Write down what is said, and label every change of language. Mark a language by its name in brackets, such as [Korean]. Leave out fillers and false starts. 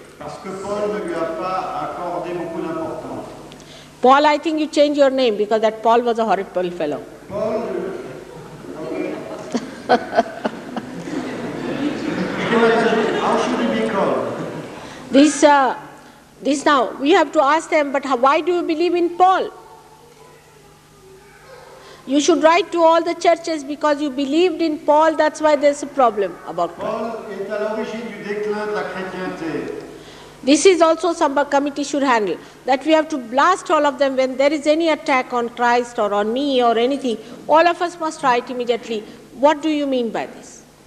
[French] Parce que Paul ne lui a pas accordé beaucoup d'importance. [English] Paul, I think you change your name because that Paul was a horrible fellow. Paul, how should he be called? This now, we have to ask them, but why do you believe in Paul? You should write to all the churches because you believed in Paul, that's why there's a problem about Paul. [French] Paul est à l'origine du déclin de la chrétienté. [English] This is also some committee should handle, that we have to blast all of them when there is any attack on Christ or on me or anything. All of us must write immediately, what do you mean by this?